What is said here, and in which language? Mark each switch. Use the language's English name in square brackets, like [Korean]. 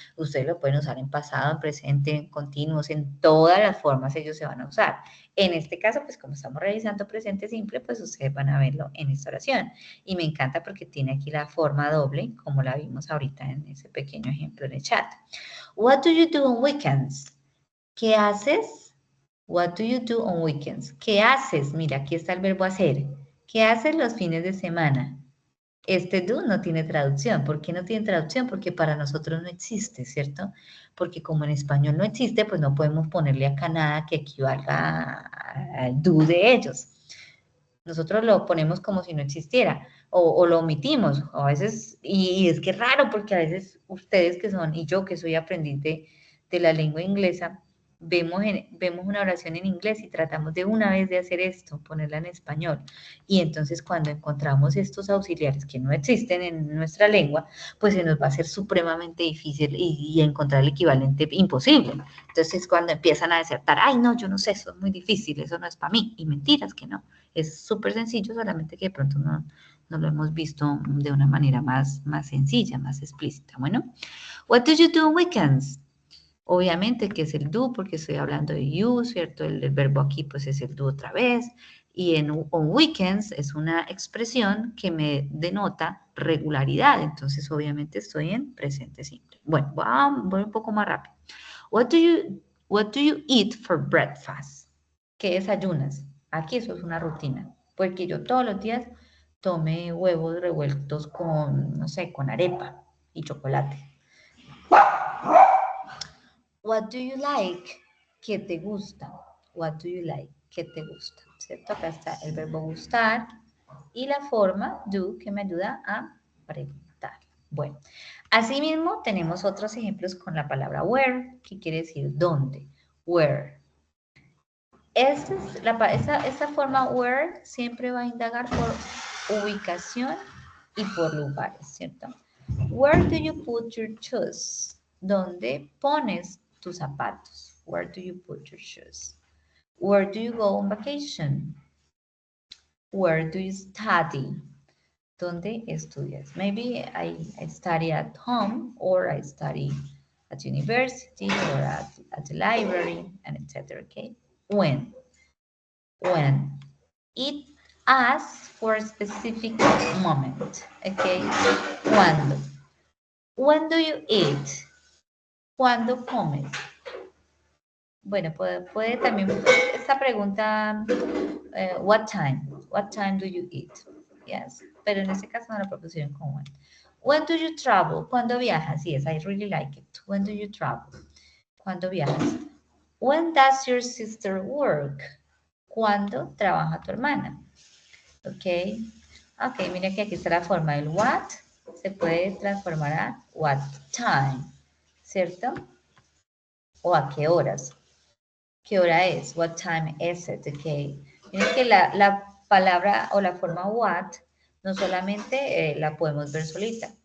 [Spanish] Ustedes lo pueden usar en pasado, en presente, en continuos, en todas las formas ellos se van a usar. En este caso, pues como estamos revisando presente simple, pues ustedes van a verlo en esta oración. Y me encanta porque tiene aquí la forma doble, como la vimos ahorita en ese pequeño ejemplo en el chat. [English] What do you do on weekends? [Spanish] ¿Qué haces? [English] What do you do on weekends? [Spanish] ¿Qué haces? Mira, aquí está el verbo hacer. ¿Qué haces los fines de semana? Este do no tiene traducción. ¿Por qué no tiene traducción? Porque para nosotros no existe, ¿cierto? Porque como en español no existe, pues no podemos ponerle acá nada que equivalga al do de ellos. Nosotros lo ponemos como si no existiera o lo omitimos. A veces, y es que es raro porque a veces ustedes que son, y yo que soy aprendiz de la lengua inglesa, vemos una oración en inglés y tratamos de una vez de hacer esto, ponerla en español. Y entonces cuando encontramos estos auxiliares que no existen en nuestra lengua, pues se nos va a hacer supremamente difícil y encontrar el equivalente imposible. Entonces cuando empiezan a desertar, ay no, yo no sé, eso es muy difícil, eso no es para mí. Y mentiras que no. Es súper sencillo, solamente que de pronto no lo hemos visto de una manera más sencilla, más explícita. [English] Bueno, what do you do on weekends? [Spanish] Obviamente que es el do, porque estoy hablando de you, ¿cierto? El verbo aquí pues es el do otra vez. Y on weekends es una expresión que me denota regularidad. Entonces, obviamente estoy en presente simple. Bueno, voy un poco más rápido. [English] What do you eat for breakfast? [Spanish] ¿Qué desayunas? Aquí eso es una rutina. Porque yo todos los días tomé huevos revueltos con, no sé, con arepa y chocolate. [English] What do you like? [Spanish] ¿Qué te gusta? [English] What do you like? ¿Qué te gusta? ¿Cierto? [Spanish] Acá está el verbo gustar y la forma do que me ayuda a preguntar. Bueno, asimismo tenemos otros ejemplos con la palabra where, que quiere decir dónde. Where. Esta forma where siempre va a indagar por ubicación y por lugares, ¿cierto? [English] Where do you put your shoes? [Spanish] ¿Dónde pones tus zapatos? [English] Where do you put your shoes? Where do you go on vacation? Where do you study? [Spanish] ¿Dónde estudias? [English] Maybe I study at home or I study at university or at the library and etc. Okay? When? When? It asks for a specific moment. Okay? [Spanish] ¿Cuándo? [English] When do you eat? [Spanish] ¿Cuándo comes? Bueno, puede también, esta pregunta, what time? [English] What time do you eat? Yes, [Spanish] pero en este caso no la propusieron con when. [English] When do you travel? [Spanish] ¿Cuándo viajas? [English] Yes, I really like it. When do you travel? ¿Cuándo viajas? When does your sister work? [Spanish] ¿Cuándo trabaja tu hermana? Ok. Ok, mira que aquí está la forma del what. Se puede transformar a what time, ¿cierto? O a qué horas. ¿Qué hora es? [English] What time is it? Okay. [Spanish] Miren que la palabra o la forma what no solamente la podemos ver solita.